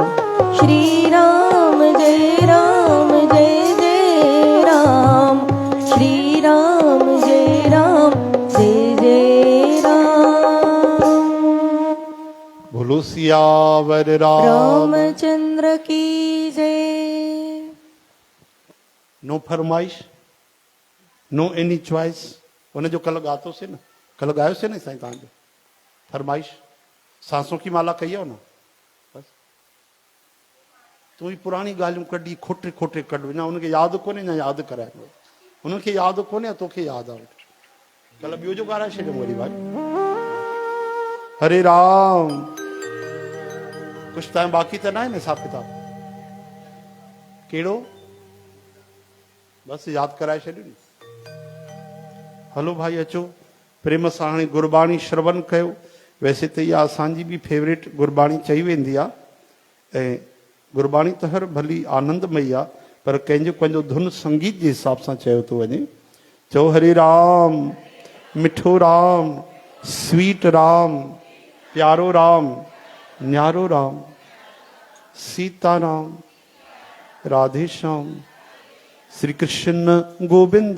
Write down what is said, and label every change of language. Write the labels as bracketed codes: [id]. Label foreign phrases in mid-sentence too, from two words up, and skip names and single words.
[hi] श्री राम जय राम जय जय राम, श्री राम जय राम जय जय राम, बोलो सियावर राम। रामचंद्र की जय। [en] नो फरमाइश, No any choice. [sd] उन जो कल गातोसीं न, कल गायोसीं न साईं तव्हांजो फरमाइश, सांसों की माला कही आहे न। बस तूं ही पुराणी ॻाल्हियूं कढी खोटे खोटे कढ, अञा उनखे यादि कोन्हे, अञा यादि कराए, उनखे यादि कोन्हे तोखे यादि आहे। कल ॿियो जो ॻाल्हाए छॾियो वरी भाई। [hi] हरे राम। कुछ टाइम बाकी तो ना है हिसाब किताब? [sd] कहिड़ो? बस याद कराए छॾियो नी। हलो भाई अचो, प्रेम सां हाणे गुरबाणी श्रवण कयो। वैसे तो इहा असांजी बि फेवरेट गुरबाणी चई वेंदी आहे ऐं गुरबाणी त हर भली आनंदमयी आहे, पर कंहिंजो पंहिंजो धुन संगीत जे हिसाब सां चयो थो वञे। चओ हरे राम, मिठो राम, स्वीट राम, प्यारो राम, न्यारो राम, सीता राम, राधे श्याम, श्री कृष्ण गोविंद।